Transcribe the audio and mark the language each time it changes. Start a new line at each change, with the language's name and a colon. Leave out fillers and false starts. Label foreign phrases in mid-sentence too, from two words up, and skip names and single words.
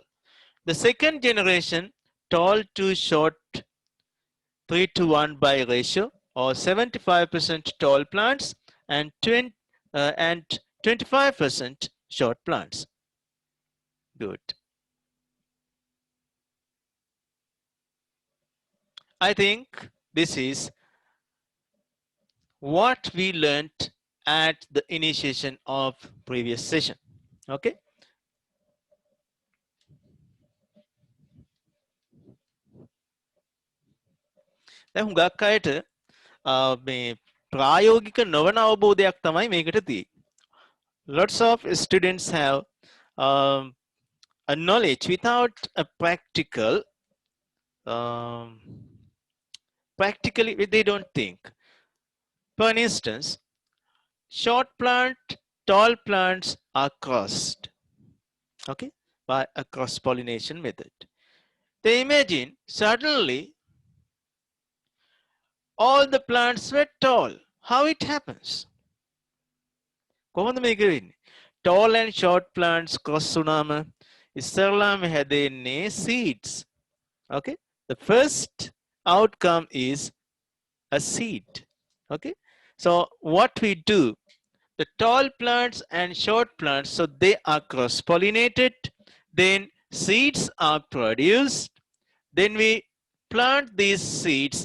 English: The second generation, tall to short, 3 to 1 by ratio, or 75% tall plants and 25% short plants. Good. I think this is what we learned at the initiation of previous session. Okay.
Sinhala: දැන් හුඟක් අයට මේ ප්‍රායෝගික නොවන අවබෝධයක් තමයි මේකට තියෙන්නේ.
English: Lots of students have a knowledge without a practically they don't think. For instance, short plant, tall plants are crossed, okay, by a cross-pollination method. They imagine suddenly all the plants were tall. How it happens?
Sinhala: කොහොමද මේක වෙන්නේ?
English: Tall and short plants cross
Sinhala: වුණාම ඉස්සරලාම හැදෙන්නේ
English: seeds. Okay, the first outcome is a seed. Okay, so what we do, the tall plants and short plants, so they are cross-pollinated, then seeds are produced, then we plant these seeds.